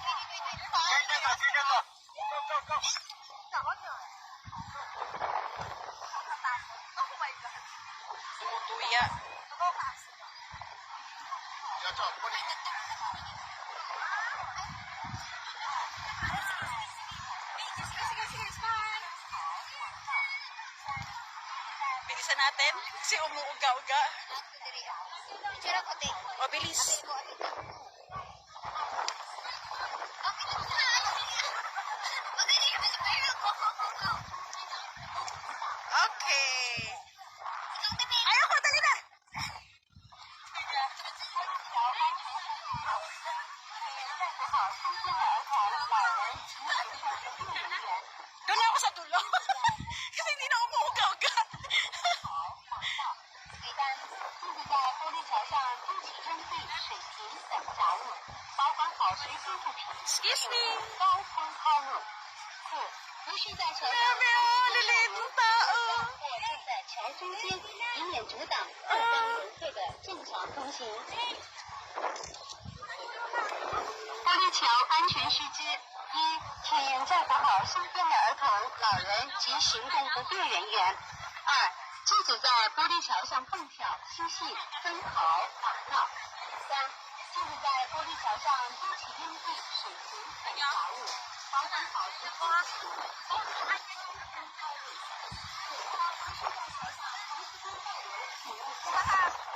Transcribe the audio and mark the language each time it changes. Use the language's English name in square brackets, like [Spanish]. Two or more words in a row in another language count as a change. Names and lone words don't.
[Chinese] 接着走 [English] go go go。 [Filipino] Tumutuya. [Chinese] 要照玻璃。 [Filipino] Bilisan natin kasi umuuga-uga. Picture ako, te. O, bilis. Magaling ka sa pera ko. Okay. Ikaw, te, te. Ayoko, dali na. [Chinese] 照顾好身边的儿童、老人及行动不便人员。 [Filipino] Doon ako sa dulo. Kasi hindi na umuuga-uga. [Chinese] 3、禁止在玻璃桥上丢弃烟蒂、水瓶等杂物，保管好随身物品， [English] Excuse [Chinese] 请 [English] me. [Chinese] 勿高空抛物。4、不是在桥上 [Filipino] Grabe, oh, liliit ng tao. [Chinese] 或坐在桥中间，以免阻挡后方游客的正常通行。玻璃桥安全须知： 1、请照顾好身边的儿童、老人及行动不便人员。2、禁止在玻璃桥上蹦跳、嬉戏、奔跑、打闹。3、禁止在玻璃桥上丢弃烟蒂、水瓶等杂物，保管好随身物品，防止安全高空抛物。4、不是在桥上长时间逗留，请勿加大。